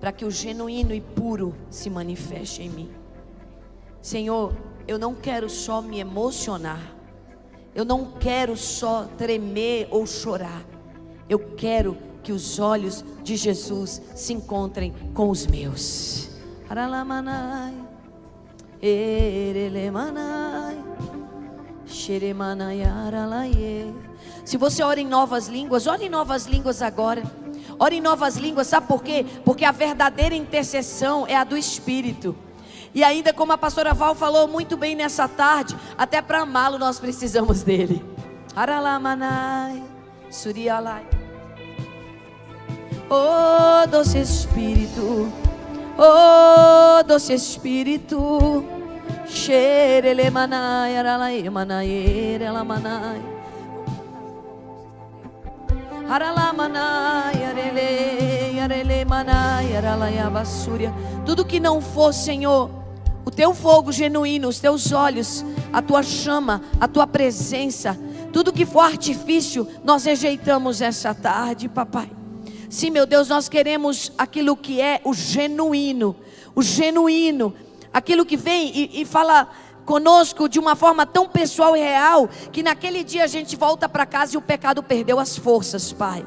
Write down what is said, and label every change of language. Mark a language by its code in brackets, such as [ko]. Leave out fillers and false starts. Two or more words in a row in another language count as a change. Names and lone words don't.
[pt] para que o genuíno e puro se manifeste em mim. Senhor, eu não quero só me emocionar, eu não quero só tremer ou chorar, eu quero que os olhos de Jesus se encontrem com os meus. Aralamanai, erelemanai, xeremanai, aralaie. Se você ora em novas línguas, ore em novas línguas agora. Ore em novas línguas, sabe por quê? Porque a verdadeira intercessão é a do Espírito. E ainda, como a pastora Val falou muito bem nessa tarde, até para amá-lo nós precisamos dele. Aralamanai, surialai. Oh, doce Espírito, oh, doce Espírito, xerelemanai, aralai, manai, elamanai. Aralamanai, arele, arele, manai, aralai, abassúria. Tudo que não for, Senhor, o teu fogo genuíno, os teus olhos, a tua chama, a tua presença, tudo que for artifício, nós rejeitamos essa tarde, papai. Sim, meu Deus, nós queremos aquilo que é o genuíno, aquilo que vem e fala conosco de uma forma tão pessoal e real, que naquele dia a gente volta para casa e o pecado perdeu as forças, Pai.